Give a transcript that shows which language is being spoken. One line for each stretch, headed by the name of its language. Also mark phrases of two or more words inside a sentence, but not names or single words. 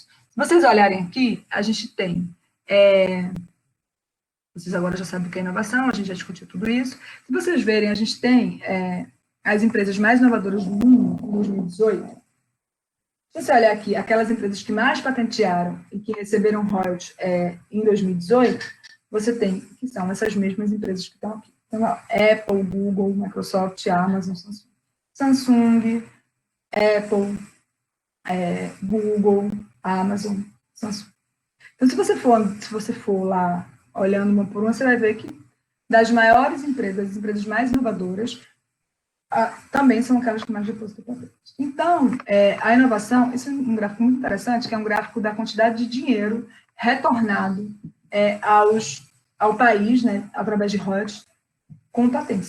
Portuguese: Se vocês olharem aqui, a gente tem... vocês agora já sabem o que é inovação, a gente já discutiu tudo isso. Se vocês verem, a gente tem as empresas mais inovadoras do mundo em 2018. Se você olhar aqui, aquelas empresas que mais patentearam e que receberam royalties em 2018, você tem, que são essas mesmas empresas que estão aqui. Então, Apple, Google, Microsoft, Amazon, Samsung. Samsung, Apple, Google, Amazon, Samsung. Então, se você for lá olhando uma por uma, você vai ver que das maiores empresas, as empresas mais inovadoras, também são aquelas que mais depositam patente. Então, a inovação, isso é um gráfico muito interessante, que é um gráfico da quantidade de dinheiro retornado ao país, né, através de royalties, com patentes.